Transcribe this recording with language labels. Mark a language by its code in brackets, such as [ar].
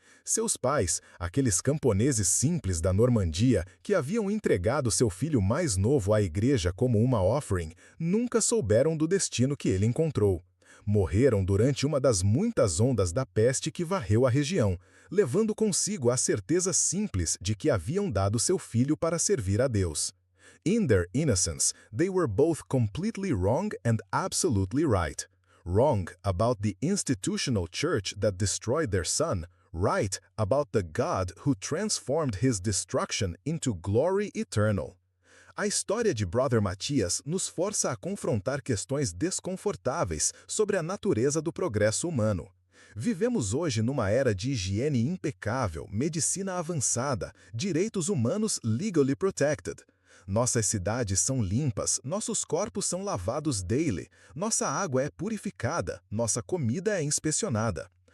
[pt] Seus pais, aqueles camponeses simples da Normandia que haviam entregado seu filho mais novo à igreja como uma offering, nunca souberam do destino que ele encontrou. Morreram durante uma das muitas ondas da peste que varreu a região, levando consigo a certeza simples de que haviam dado seu filho para servir a Deus. [en] In their innocence, they were both completely wrong and absolutely right. Wrong about the institutional church that destroyed their son, right about the God who transformed his destruction into glory eternal. [pt] A história de Brother Matias nos força a confrontar questões desconfortáveis sobre a natureza do progresso humano. Vivemos hoje numa era de higiene impecável, medicina avançada, direitos humanos legally protected. Nossas cidades são limpas, nossos corpos são lavados daily, nossa água é purificada, nossa comida é inspecionada.